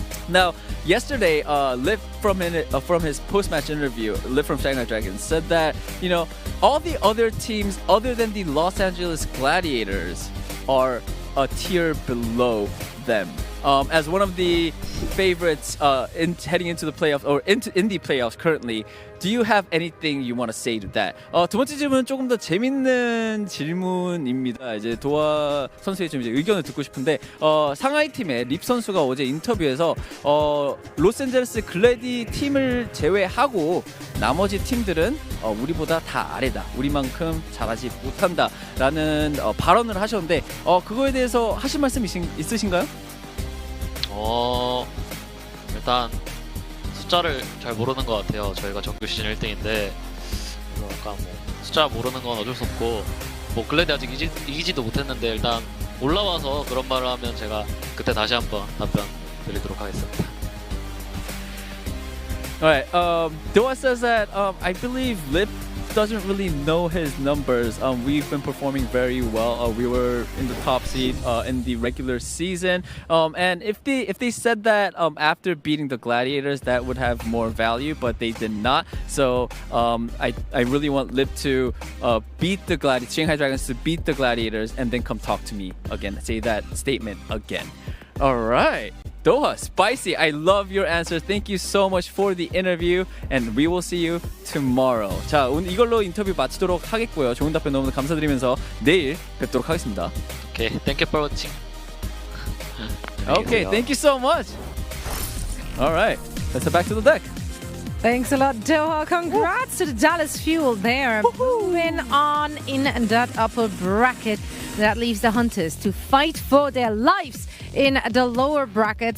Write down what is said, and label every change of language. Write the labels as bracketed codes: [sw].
[en] Now, yesterday, Liv from his post-match interview, Liv from Shanghai Dragons, said that, you know, all the other teams other than the Los Angeles Gladiators are a tier below them. As one of the favorites heading into the playoffs or in the playoffs currently, do you have anything you want to say to that? [ko] 두 번째 질문은 조금 더 재밌는 질문입니다. 이제 도하 선수의 좀 이제 의견을 듣고 싶은데 상하이 팀의 립 선수가 어제 인터뷰에서 로스앤젤레스 글래디 팀을 제외하고 나머지 팀들은 우리보다 다 아래다. 우리만큼 잘하지 못한다라는 발언을 하셨는데 그거에 대해서 하실 말씀 있으신가요? 일단 숫자를 잘 모르는 것 같아요. 저희가 정규 시즌 1등인데 약간 뭐 숫자 모르는 건 어쩔 수 없고 뭐 글래디 아직 이기지도 못했는데 일단 올라와서 그런 말을 하면 제가 그때 다시 한번 답변 드리도록 하겠습니다. [en] Alright, Doha says that I believe Lip doesn't really know his numbers. We've been performing very well. We were in the top seed in the regular season. And if they said that after beating the Gladiators, that would have more value, but they did not. So I really want Lip to beat the Shanghai Dragons, to beat the Gladiators, and then come talk to me again. Say that statement again. All right. Doha, spicy. I love your answer. Thank you so much for the interview, and we will see you tomorrow. [ko] 자, 오늘 이걸로 인터뷰 마치도록 하겠고요. 좋은 답변 너무 감사드리면서 내일 뵙도록 하겠습니다. [en] Okay, thank you for watching. Okay, thank you so much. All right, let's head back to the deck. Thanks a lot, Doha. Congrats to the Dallas Fuel there. Moving on in that upper bracket. That leaves the Hunters to fight for their lives in the lower bracket.